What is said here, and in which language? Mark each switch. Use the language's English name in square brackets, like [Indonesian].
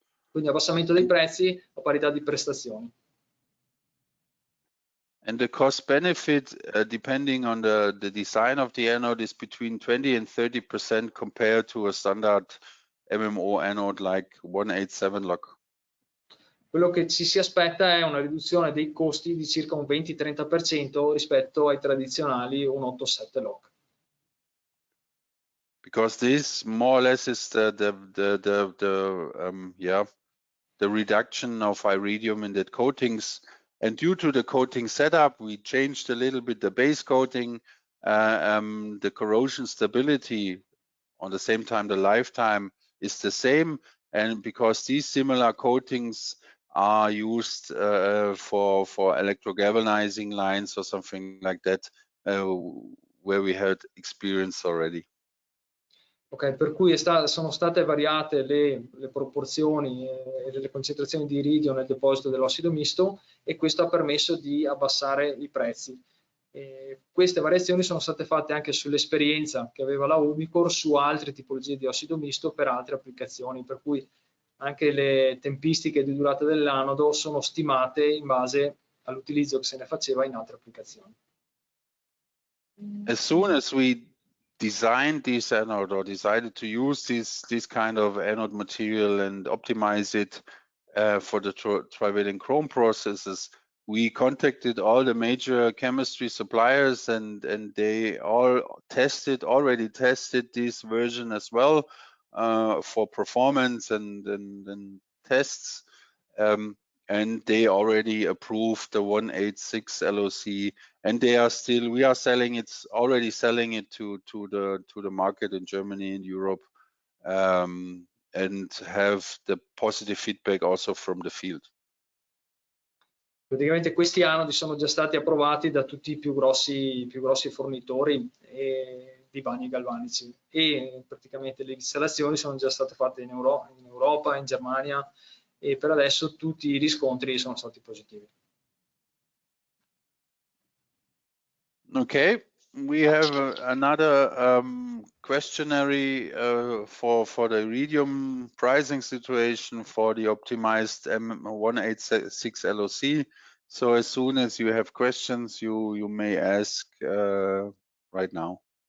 [Italian] Quindi abbassamento dei prezzi a parità di prestazioni. [English] And the cost benefit, depending on the design of the anode, is between 20 and 30% compared to a standard MMO anode like 187 LOC. [Italian] Quello che ci si aspetta è una riduzione dei costi di circa un 20-30% rispetto ai tradizionali 187 LOC. [English] Because this more or less is the reduction of iridium in the coatings, and due to the coating setup, we changed a little bit the base coating, the corrosion stability, on the same time the lifetime is the same, and because these similar coatings are used for electrogalvanizing lines or something like that, where we had experience already. [Italian] Ok, per cui sono state variate le proporzioni e le concentrazioni di iridio nel deposito dell'ossido misto, e questo ha permesso di abbassare i prezzi. Queste variazioni sono state fatte anche sull'esperienza che aveva la Umicore su altre tipologie di ossido misto per altre applicazioni, per cui anche le tempistiche di durata dell'anodo sono stimate in base all'utilizzo che se ne faceva in altre applicazioni. [English] As soon as we designed this anode, or decided to use this kind of anode material and optimize it for the trivalent chrome processes, we contacted all the major chemistry suppliers, and they all already tested this version as well for performance and tests, and they already approved the 186 LOC, and we are already selling it to the market in Germany and Europe, and have the positive feedback also from the field. [Italian] Praticamente questi anodi sono già stati approvati da tutti i più grossi fornitori di bagni galvanici, e praticamente le installazioni sono già state fatte in Europa, in Germania, e per adesso tutti i riscontri sono stati positivi. [English] Okay, we have another questionnaire for the iridium pricing situation for the optimized M186 LOC. So as soon as you have questions, you may ask right now.